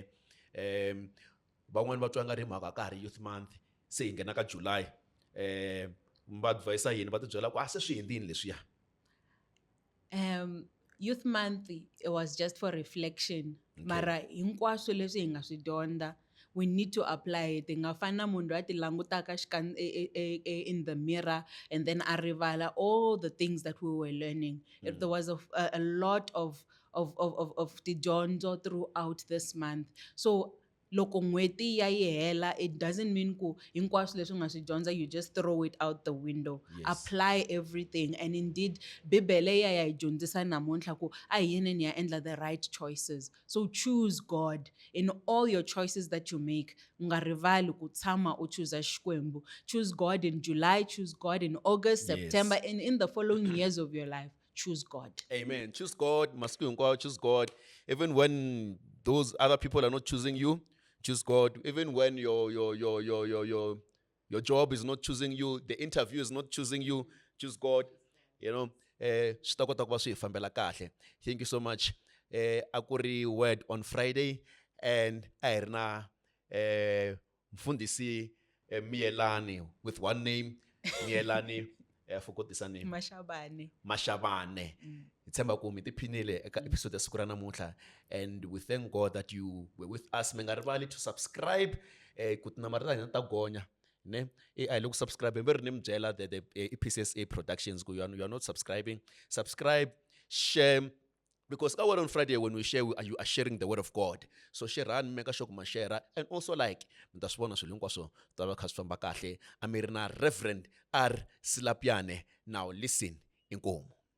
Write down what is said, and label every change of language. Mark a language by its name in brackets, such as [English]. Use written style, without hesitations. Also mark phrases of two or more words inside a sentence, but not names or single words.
[Tsonga] Van'wani va twa nga ri mhaka ka ha ri [English] youth month, [Tsonga] se hi nghena ka July. Va advise yini, va ti byela ku se swi endlini leswiya. [English] Youth month, it was just for reflection. [Tsonga] Mara hinkwaswo leswi hi nga swi dyondza, [English] we need to apply it. [Tsonga] Hi nga fani na munhu loyi a ti langutaka [English] in the mirror and then [Tsonga] a rivala [English] all the things that we were learning. There was a lot of tidyondzo throughout this month. [Tsonga] So loko n'hweti ya yi hela, [English] it doesn't mean [Tsonga] ku hinkwaswo leswi u nga swi dyondza [English] you just throw it out the window. Yes. Apply everything. And indeed [Tsonga] bibele ya hi dyondzisa namuntlha ku a hi yeni ni ya endla [English] the right choices. So choose God in all your choices that you make. [Tsonga] U nga rivali ku tshama u choose Xikwembu. [English] Choose God in July, choose God in August, Yes. September, and in the following years of your life. Choose God. Amen. Choose God. [Tsonga] Masiku hinkwawo, [English] choose God. Even when those other people are not choosing you, choose God. Even when your job is not choosing you, the interview is not choosing you, choose God. You know, [Tsonga] swi ta kota ku va swi hi fambela kahle. [English] Thank you so much. [Tsonga] A ku ri [English] word on Friday, and [Tsonga] a hi ri na mfundisi [English] Miyelani with one name, Miyelani. I forgot this name. Mashabane. [Tsonga] It's ku mi tiphinile eka episode ya siku ra namuntlha, [English] and we thank God that you were with us. [Tsonga] Mi nga rivali [English] to subscribe [Tsonga] ku tinambara ta hina ta gonya ne. [English] I look subscribe [Tsonga] mi ri ni mi byela [English] the EPCSA Productions ku you are not subscribing. Subscribe, share, Because our word on Friday, when we share, you are sharing the word of God. So share and make sure ma share, and also like that's one as well. [Tsonga] So taba kasfamba kahle. Amirina Reverend R Silapiane. [English] Now listen, inkomo.